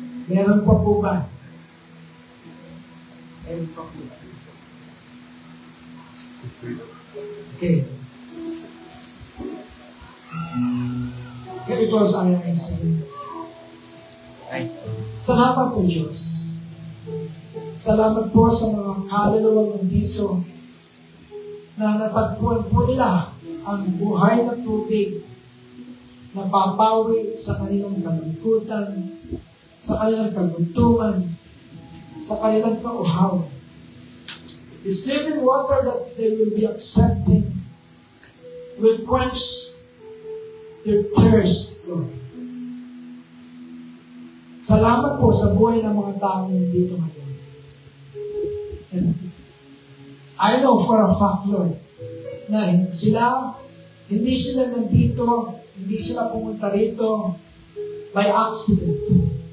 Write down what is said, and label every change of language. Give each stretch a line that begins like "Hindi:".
Filipino: Meron pa po ba? Meron pa po ba? Okay.
English: Here it was our incident.
Filipino: Salamat po Diyos. Salamat po sa mga kaluluwang nandito na natagpuan po nila ang buhay na tubig napapawi sa kanilang kalungkutan, sa kanilang kaguntungan, sa kanilang kauhawan.
English: This living water that they will be accepting will quench their thirst, Lord.
Filipino: Salamat po sa buhay ng mga taong nandito ngayon.
English: And I know for a fact, Lord,
Filipino: na hindi sila nandito, hindi sila pumunta rito
English: by accident.